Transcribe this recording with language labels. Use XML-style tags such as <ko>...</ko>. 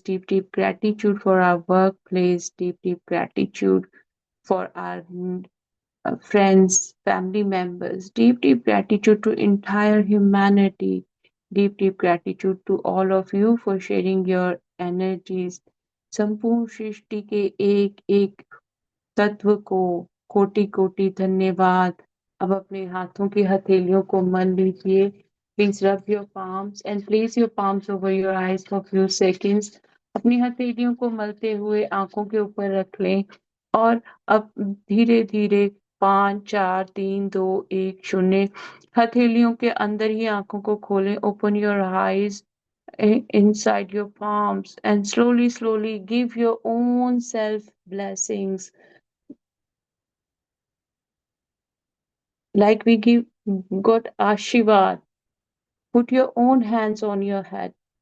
<en>Deep, deep gratitude for our workplace. Deep, deep gratitude for our friends, family members. Deep, deep gratitude to entire humanity. Deep, deep gratitude to all of you for sharing your energies.</en> <hi>संपूर्ण सृष्टि के एक एक तत्व को कोटि कोटि धन्यवाद। अब अपने हाथों की हथेलियों को मल लीजिए।</hi> <en>Please rub your palms and place your palms over your eyes for few seconds.</en> <hi>अपनी हथेलियों को मलते हुए आंखों के ऊपर रख लें और अब धीरे धीरे 5 4 3 2 1 0 हथेलियों के अंदर ही आंखों को खोलें।</hi> <en>Open your eyes inside your palms and slowly slowly give your own self blessings, like we give God Ashirwad. Put your own hands on your head</en>